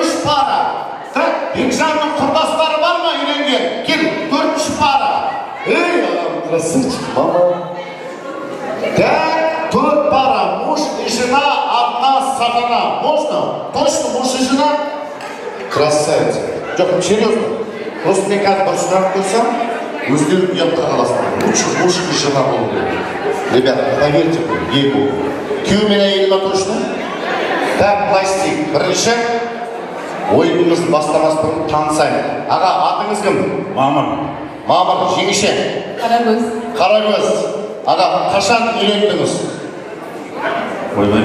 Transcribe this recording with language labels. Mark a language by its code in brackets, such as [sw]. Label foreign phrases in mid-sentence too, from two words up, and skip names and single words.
[kk] пара. Бекжанның құрдастары бар ма үйленген? [ru] Кел, 4 пара. Эй, красавчик, мама. Так, 4 пара. Муж и жена, одна сатана. Можно? Точно, муж и жена? Красавица. [kk] Жоқ, серьезно. Просто мен қазір бір сұрақ қойсам, өздерің ұятқа қаласыңдар. [ru] Лучше муж и жена [kk] болу керек. [ru] Ребята, поверьте мне, ей-богу. [kk] Күйеу мен әйел ма [ru] точно? Так, [kk] былай істейік. Бірінші ойынымызды бастамас бұрын танысайық. Аға, атыңыз кім? Мамыр. Мамыр, жеңеше? Қарагөз. Қарагөз. Аға, қашан үйлендіңіз? Ойбай.